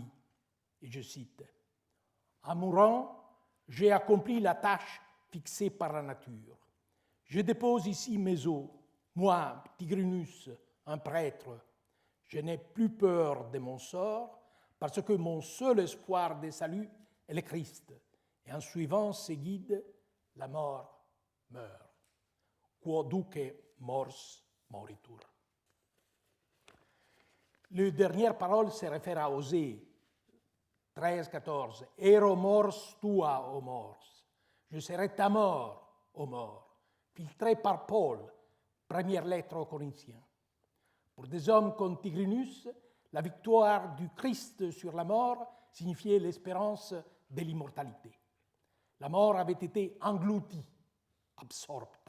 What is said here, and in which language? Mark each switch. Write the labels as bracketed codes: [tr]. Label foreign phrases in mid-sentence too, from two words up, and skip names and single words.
[fr] Et je cite, « En mourant, j'ai accompli la tâche fixée par la nature. Je dépose ici mes os Moi, Tigrinus, un prêtre, je n'ai plus peur de mon sort, parce que mon seul espoir de salut est le Christ. Et en suivant ses guides, la mort meurt. [la] Quoduque mors moritur. [fr] La dernière parole se réfère à Osée 13-14. [la] Ero mors tua, ô mors. [fr] Je serai ta mort, ô mort. Filtré par Paul, première lettre aux Corinthiens. Pour des hommes comme Tigrinus, la victoire du Christ sur la mort signifiait l'espérance de l'immortalité. La mort avait été engloutie, absorpta.